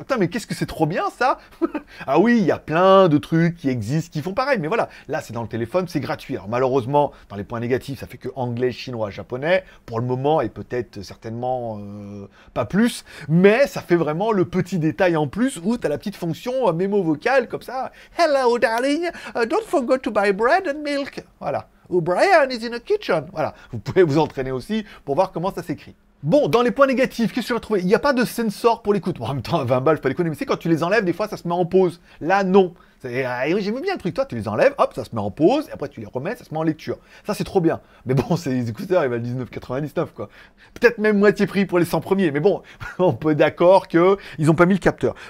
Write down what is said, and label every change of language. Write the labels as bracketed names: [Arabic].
[French] Putain, mais qu'est-ce que c'est trop bien, ça. Ah oui, il y a plein de trucs qui existent, qui font pareil. Mais voilà, là, c'est dans le téléphone, c'est gratuit. Alors, malheureusement, dans les points négatifs, ça fait que anglais, chinois, japonais, pour le moment, et peut-être certainement pas plus. Mais ça fait vraiment le petit détail en plus, où tu as la petite fonction mémo vocale, comme ça. [English] Hello, darling, don't forget to buy bread and milk. [French] Voilà. [English] Ou Brian is in the kitchen. [French] Voilà. Vous pouvez vous entraîner aussi pour voir comment ça s'écrit. Bon, dans les points négatifs, qu'est-ce que j'ai trouvé? Il n'y a pas de sensor pour l'écoute. Bon, en même temps, 20 balles, je peux pas déconner, mais c'est quand tu les enlèves, des fois, ça se met en pause. Là, non. J'aime bien le truc, toi, tu les enlèves, hop, ça se met en pause, et après tu les remets, ça se met en lecture. Ça, c'est trop bien. Mais bon, c'est les écouteurs, ils valent 19,99, quoi. Peut-être même moitié prix pour les 100 premiers, mais bon, on peut être d'accord qu'ils n'ont pas mis le capteur.